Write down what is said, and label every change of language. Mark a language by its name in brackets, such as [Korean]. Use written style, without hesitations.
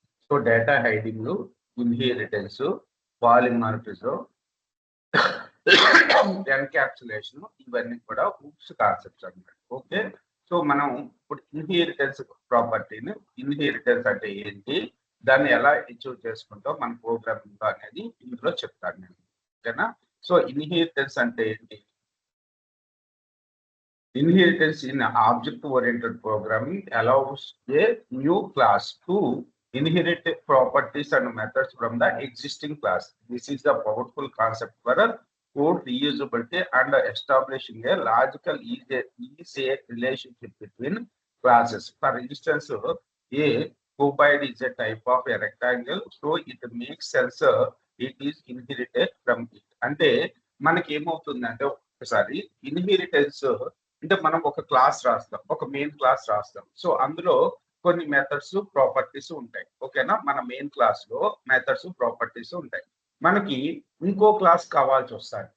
[Telugu] So data hiding, inheritance, polymorphism, encapsulation, ఇవన్నీ కూడా hoops concepts అన్నమాట. ఓకే. సో మనం ఇప్పుడు ఇన్హెరిటెన్స్ ప్రాపర్టీని, ఇన్హెరిటెన్స్ అంటే ఏంటి, దాన్ని ఎలా అచీవ్ చేసుకుంటాం మన ప్రోగ్రామింగ్ లో అనేది ఇందులో చెప్తాను నేను. ఓకేనా? సో ఇన్హెరిటెన్స్ అంటే ఏంటి? [English] Inheritance in object-oriented programming allows a new class to inherit properties and methods from the existing class. This is the powerful concept for code reusability and establishing a logical easy relationship between classes. For instance, a cuboid is a type of a rectangle, so it makes sense it is inherited from it. [Telugu] అంటే మనకి ఏమవుతుందంటే ఒకసారి inheritance అంటే మనం ఒక class రాస్తాం, ఒక main class రాస్తాం. సో అందులో కొన్ని మెథడ్స్ ప్రాపర్టీస్ ఉంటాయి. ఓకేనా? మన మెయిన్ క్లాస్ లో మెథడ్స్ ప్రాపర్టీస్ ఉంటాయి. మనకి ఇంకో క్లాస్ కావాల్సి వస్తాయి.